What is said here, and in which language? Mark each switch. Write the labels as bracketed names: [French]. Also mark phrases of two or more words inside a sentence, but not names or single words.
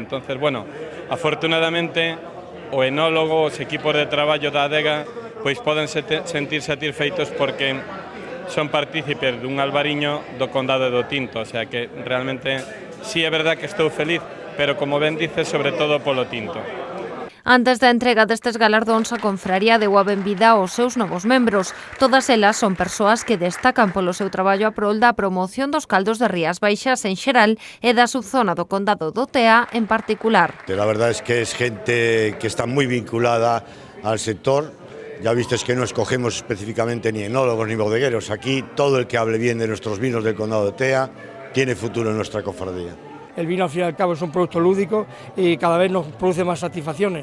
[Galician] Entonces, bueno, afortunadamente, o enólogo, os equipos de traballo da adega, pois poden sentir satisfeitos porque son partícipes dun albariño do condado do Tinto, [Spanish] o sea [Galician] que realmente sí é verdad que estou feliz, pero como ben dices, sobre todo polo tinto. Antes da entrega destes galardóns, a confraría deu a benvida aos seus novos membros. Todas elas son persoas que destacan polo seu traballo a prol da promoción dos caldos de Rías Baixas en xeral e da subzona do Condado do Tea en particular. [Spanish] La verdad es que es gente que está muy vinculada al sector. Ya vistes que no escogemos específicamente ni enólogos ni bodegueros. Aquí todo el que hable bien de nuestros vinos del Condado de Tea tiene futuro en nuestra cofradía. El vino al fin y al cabo es un producto lúdico y cada vez nos produce más satisfacciones.